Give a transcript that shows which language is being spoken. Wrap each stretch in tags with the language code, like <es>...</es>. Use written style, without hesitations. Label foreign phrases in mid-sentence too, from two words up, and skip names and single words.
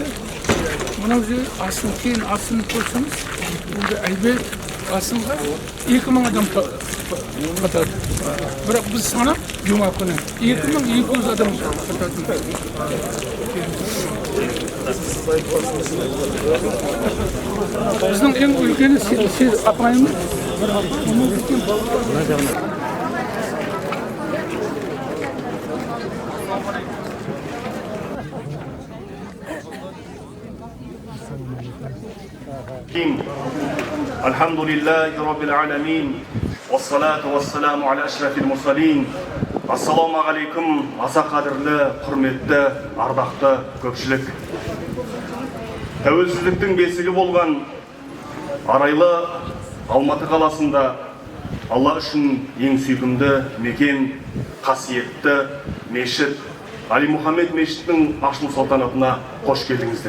<kk>Мынау жер асын, кейін асын қойсаңыз, онда әлбет асынға 2000 адам қатады. Бірақ біз санап, жұма күні 2200 адам қатады. Біздің ең үлкені сіз апайымыз.</kk> <ar>الحمد لله رب العالمين والصلاة والسلام على أشرف المرسلين. السلام عليكم,</ar> <kk>аса қадірлі, құрметті, ардақты көпшілік. Тәуелсіздіктің бесігі болған арайлы Алматы қаласында Алла үшін ең сүйкімді мекен, қасиетті мешіт Али Мұхаммед мешітінің ашылу салтанатына қош келдіңіздер.</kk>